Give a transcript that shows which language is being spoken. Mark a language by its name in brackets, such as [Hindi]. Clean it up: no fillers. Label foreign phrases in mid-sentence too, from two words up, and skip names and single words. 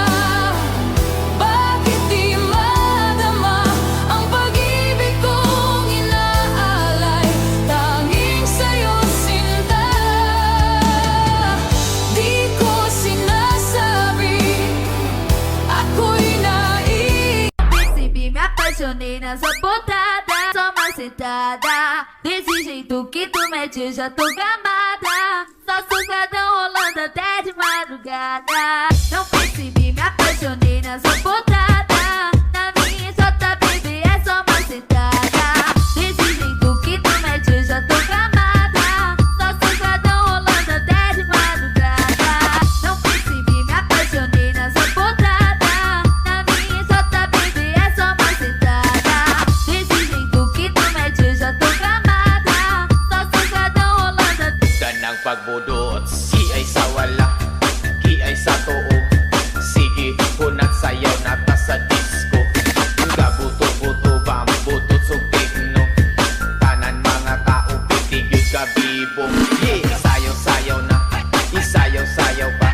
[Filipino] Bakit di madama ang pag-ibig kong inaalay? Tanging sa'yo sinta. Di ko sinasabi ako'y naiiba. [Portuguese] Percebi, me apaixonei nessa botada. Só uma sentada. Desse jeito que tu mete, já tô gamada. Nosso gadão rolando até de madrugada. Não percebi, me apaixonei nessa botada. Na minha jota, baby, é só uma sentada. Desse jeito que tu mete, já tô gamada. Nosso gadão rolando até de madrugada. Não percebi, me apaixonei nessa botada. Na minha jota, baby, é só uma sentada. Desse jeito que tu mete, já tô gamada. Nosso gadão rolando até. [Cebuano] ng pagbudot, si ay sa wala, ki ay sa too. Sige, hunat sayaw na ta sa disco. Gabuto-buto, bambutot sugit no. Tanan mga tao, pitigil ka bibo. Yeah, sayaw-sayaw na, isayaw-sayaw pa.